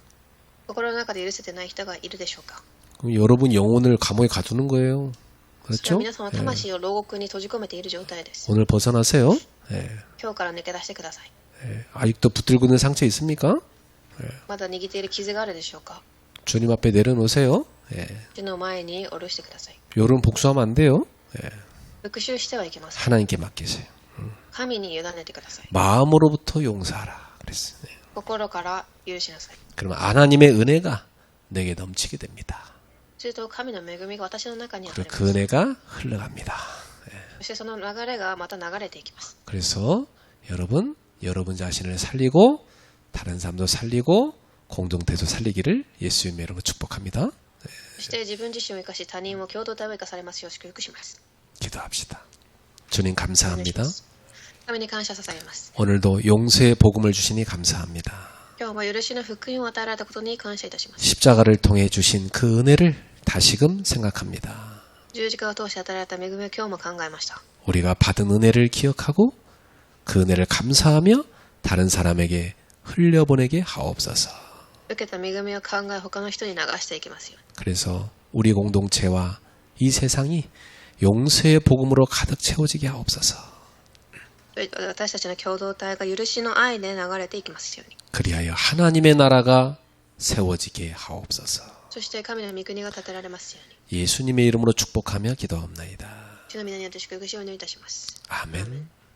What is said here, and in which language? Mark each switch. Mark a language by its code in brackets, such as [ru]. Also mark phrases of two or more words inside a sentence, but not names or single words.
[ja] 心の中で許せてない人がいるでしょうか。 [ko] 그럼 여러분 영혼을 감옥에 가두는 거예요. [ja] それ [ko] 그렇죠? [ja] は皆さんの魂を牢獄に閉じ込めている状態です。 [ko] 오늘 벗어나세요. 예. [ja] 今日から抜け出してください。 [ko] 예. 아직도 붙들고 있는 상처 있습니까? [ja] まだ握っている傷があるでしょうか。 [ko] 주님 앞에 내려놓으세요. 예. [ja] 主の前に下ろしてください。 [ko] 요런 복수하면 안 돼요. 예. [ja] 復讐してはいけません。 [ko] 하나님께 맡기세요. [ja] 神に委ねてください。 [ko] 마음으로부터 용서하라. 그랬어요. 예. [ja] 心から許しなさい。 [ko] 그러면 하나님의 은혜가 내게 넘치게 됩니다. [ja] すると神の恵みが私の中にあり [ko] 그리고 [ja] ま [ko] 그 [ja] す。 [ko] 은혜가 흘러갑니다. [ja] そしてその流れがまた流れていきます。 [ko] 그래서 여러분 자신을 살리고 다른 사람도 살리고 공동체도 살리기를 예수님의 이름으로 축복합니다. [ja] そして自分自身を生かし他人を共同体を生かされますよう祝福します。 [ko] 기도합시다. 주님 [ja] お願いし [ko] 감사합니다. [ja] ます。神に感謝捧げます。 [ko] 오늘도 용서의 복음을 주시니 감사합니다. [ja] 今日も許しの福音を与えられたことに感謝いたします。 [ko] 십자가를 통해 주신 그 은혜를 다시금 생각합니다. [ja] 十字架を通して与えられた恵みを今日も考えました。 [ko] 우리가 받은 은혜를 기억하고 그 은혜를 감사하며 다른 사람에게 흘려보내게 하옵소서. [ja] 受けた恵みを考え他の人に流していきますよ。 [ko] 그래서 우리 공동체와 이 세상이 용서의 복음으로 가득 채워지게 하옵소서. [ja] 私たちの共同体が許しの愛で流れていきますように。 [ko] 그리하여 하나님의 나라가 세워지게 하옵소서. [ja] そして神の御国が建てられますように。 [ko] 예수님의 이름으로 축복하며 기도합나이다. [ja] 主の皆によって祝福しをお願いいたします。 [ko] 아멘.